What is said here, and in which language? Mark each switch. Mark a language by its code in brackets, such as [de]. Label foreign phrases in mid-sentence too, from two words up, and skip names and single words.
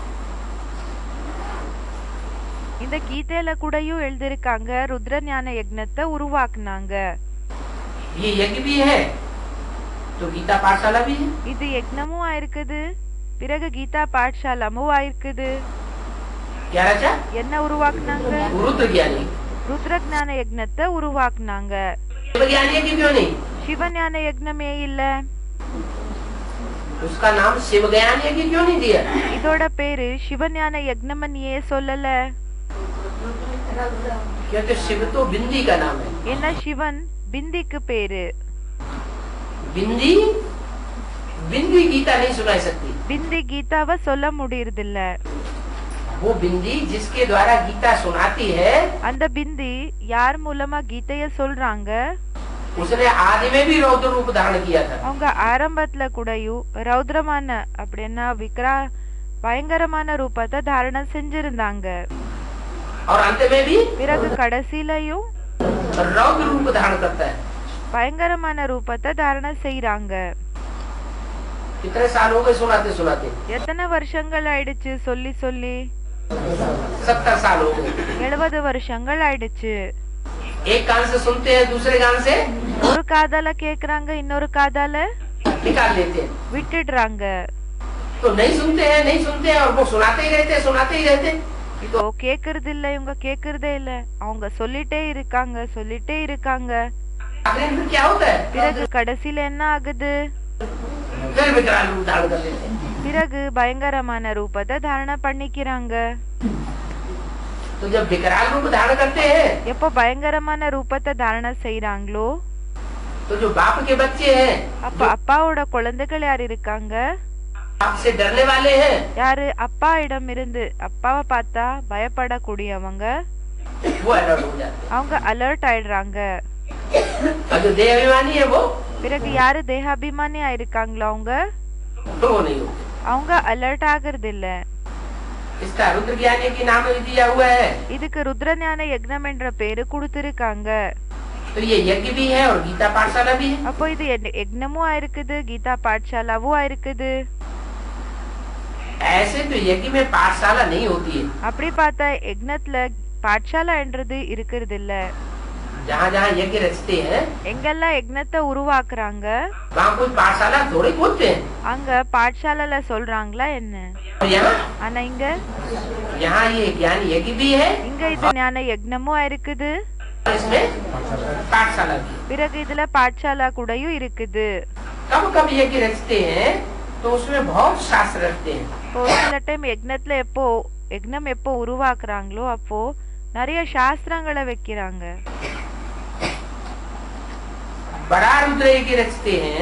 [ta] இந்த கீதையில கூடயும் எழுதிருக்காங்க ருத்ர ஞான யக்ஞத்தை உருவாக்குனாங்க. [hi] ये यज्ञ भी है तो गीता पाठशाला भी है। [ta] இது யக்ஞமும் ஆயிருக்குது, பிறகு கீதா பாठशालाமும் ஆயிருக்குது. [hi] क्या रचा? [ta] என்ன உருவாக்குனாங்க? [hi] रुद्र ज्ञानी। [ta] ருத்ர ஞான யக்ஞத்தை உருவாக்குனாங்க. [hi] शिव ज्ञानी यज्ञ क्यों नहीं? [ta] சிவ ஞான யக்ஞமே இல்ல. [hi] उसका नाम शिव ज्ञान यज्ञ क्यों नहीं दिया? [ta] இதோட பேரு சிவஞான யக்ஞம்னு ஏன் சொல்லல? [hi] क्योंकि शिव तो बिंदी का नाम है। [ta] என்ன சிவன் பிந்திக்கு பேரு. [hi] बिंदी बिंदी गीता नहीं सुनाई सकती। [ta] பிந்தி கீதாவை சொல்ல முடியறதில்ல. [hi] वो बिंदी जिसके द्वारा गीता सुनाती है, [ta] அந்த பிந்தி யார் மூலமா கீதைய சொல்றாங்க? [hi] उसने आदि में भी रौद्र रूप धारण किया था। [ta] அவங்க ஆரம்பத்துல கூடயும் ரௌத்ரமான அப்படின்னா பயங்கரமான ரூபத்தை தாரணம் செஞ்சிருந்தாங்க. [hi] और अंत में भी [ta] பிறகு கடைசியிலயும் [hi] रौद्र रूप धारण करता है। [ta] பயங்கரமான ரூபத்தை தாரணம் செய்யறாங்க. [hi] कितने साल हो गए सुनाते सुनाते? [ta] எத்தனை வருஷங்கள் ஆயிடுச்சு சொல்லி சொல்லி? [hi] 70 साल हो गए। [ta] 70 வருஷங்கள் ஆயிடுச்சு. [hi] एक कान से सुनते हैं, दूसरे कान से [ta] ஒரு காதால கேக்குறாங்க, இன்னொரு காதால [hi] निकाल लेते हैं। [ta] விட்டுடுறாங்க. [hi] तो नहीं सुनते हैं और वो सुनाते ही रहते। [ta] இப்போ கேக்குறது இல்ல, இவங்க கேக்குறதே இல்ல, அவங்க சொல்லிட்டே இருக்காங்க. [hi] आखिर में क्या होता है? [ta] பிறகு கடைசியில என்ன ஆகுது? [hi] फिर विकराल रूप धारण कर लेते हैं। [ta] பிறகு பயங்கரமான ரூபத்தை தாரணம் பண்ணிக்கிறாங்க. [hi] तो जब विकराल रूप धारण करते हैं, [ta] எப்போ பயங்கரமான ரூபத்தை தாரணம் செய்யறாங்களோ, [hi] तो जो बाप के बच्चे हैं, [ta] அப்ப அப்பாவோட குழந்தைகள் யார் இருக்காங்க? [hi] बाप से डरने वाले हैं, [ta] யாரு அப்பா இடம் இருந்து அப்பாவை பார்த்தா பயப்படக்கூடியவங்க, [hi] वो अलर्ट हो जाते [ta] அவங்க அலர்ட் ஆயிடுறாங்க. [hi] हैं। और जो देह अभिमानी है वो [ta] பிறகு யாரு தேகாபிமானியா இருக்காங்களோ [hi] वो नहीं होते। [ta] அவங்க அலர்ட் ஆகுறது இல்ல. [hi] इसका रुद्र ज्ञानी की नाम दिया हुआ है। [ta] இதுக்கு ருத்ரஞான யக்ஞம் என்ற பேரு கொடுத்திருக்காங்க. [hi] तो ये यज्ञ भी है और गीता पाठशाला भी है। [ta] அப்போ இது யக்ஞமும் ஆயிருக்குது, கீதா பாठशालाவும் ஆயிருக்குது. [hi] ऐसे तो यज्ञ में पाठशाला नहीं होती है। [ta] அப்படி பார்த்தா யக்ஞத்துல பாठशाला என்றது இருக்கிறது இல்ல. [hi] जहाँ जहाँ यज्ञ रचते हैं, [ta] எங்கெல்லாம் யக்ஞத்தை உருவாக்குறாங்க [hi] वहाँ कोई पाठशाला थोड़े बोलते हैं। [ta] அங்க பாठशालाல சொல்றாங்களா என்ன? [hi] और यहाँ [ta] ஆனா [hi] यहाँ ये ज्ञान यज्ञ भी है, [ta] இங்க இது ஞான யக்ஞமும் ஆயிருக்குது, [hi] और इसमें पाठशाला भी। [ta] பிறகு இதுல பாठशाला கூடயும் இருக்குது. [hi] कब कब यज्ञ रचते हैं तो उसमें बहुत शास्त्र रखते हैं। [ta] இப்போ சில டைம் யக்ஞத்துல யக்ஞம் எப்போ உருவாக்குறாங்களோ அப்போ நிறைய சாஸ்திரங்களை வைக்கிறாங்க. [hi] बड़ा रुद्र यज्ञ रचते हैं,